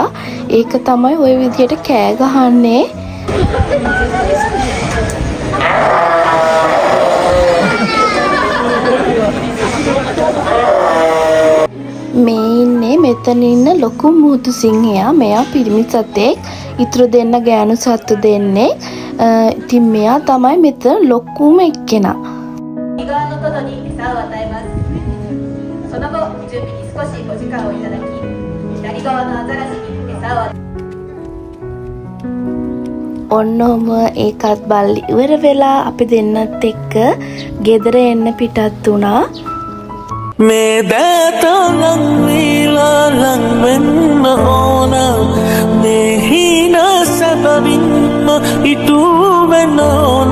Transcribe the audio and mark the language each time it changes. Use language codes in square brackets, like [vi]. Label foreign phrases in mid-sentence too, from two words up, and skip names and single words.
[si] ඒක තමයි ওই විදියට කෑ ගහන්නේ. මේ ඉන්නේ මෙතන ඉන්න ලොකු මුහුදු සිංහයා. මෙයා පිරිමි සතෙක්. ඉතුරු දෙන්න ගෑනු සත්තු දෙන්නේ. ඉතින් මෙයා තමයි මෙතන ලොකුම එක්කෙනා. [ja] 餌を与えます。その後準備に少しお時間をいただき、左側のアザラシに餌を与え [si] ඔන්න ඔහම ඒකත් බල්ලි ඉවර වෙලා අපි දෙන්නත් එක්ක ගෙදර එන්න පිටත් වුණා. මේ දෑත ලංවීලා ලංවෙන්න ඕන මේ හීන සැපවින්ම ඉටු වෙන්න